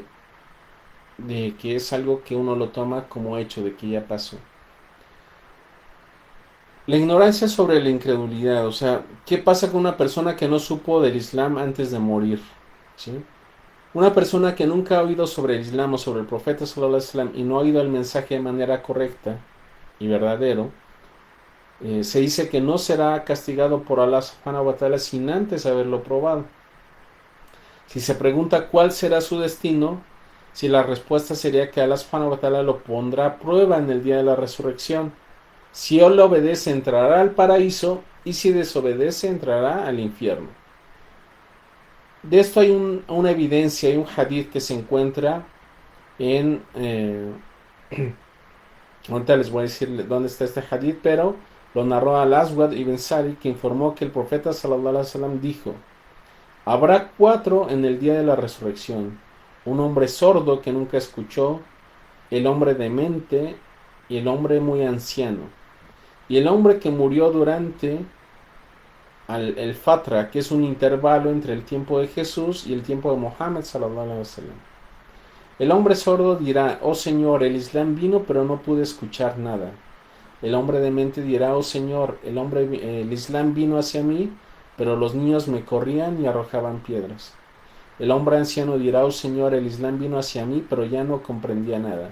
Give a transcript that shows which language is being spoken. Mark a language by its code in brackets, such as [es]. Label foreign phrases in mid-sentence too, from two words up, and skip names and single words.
[es] De que es algo que uno lo toma como hecho, de que ya pasó. La ignorancia sobre la incredulidad, o sea, ¿qué pasa con una persona que no supo del Islam antes de morir? ¿Sí? Una persona que nunca ha oído sobre el Islam o sobre el profeta [ar] صلى الله عليه وسلم [es] y no ha oído el mensaje de manera correcta y verdadero, se dice que no será castigado por Allah [ar] سبحانه وتعالى [es] sin antes haberlo probado. Si se pregunta cuál será su destino, si la respuesta sería que Allah [ar] سبحانه وتعالى [es] lo pondrá a prueba en el día de la resurrección. Si él le obedece, entrará al paraíso, y si desobedece, entrará al infierno. De esto hay una evidencia, hay un hadith que se encuentra en... ahorita les voy a decir dónde está este hadith, pero lo narró al-Aswad ibn Sari, que informó que el profeta [ar] صلى الله عليه وسلم [es] dijo: habrá cuatro en el día de la resurrección: un hombre sordo que nunca escuchó, el hombre demente y el hombre muy anciano. Y el hombre que murió durante el Fatra, que es un intervalo entre el tiempo de Jesús y el tiempo de Mohammed [ar] صلى الله عليه وسلم. [es] El hombre sordo dirá: oh Señor, el Islam vino pero no pude escuchar nada. El hombre demente dirá: oh Señor, el Islam vino hacia mí, pero los niños me corrían y arrojaban piedras. El hombre anciano dirá: oh Señor, el Islam vino hacia mí, pero ya no comprendía nada.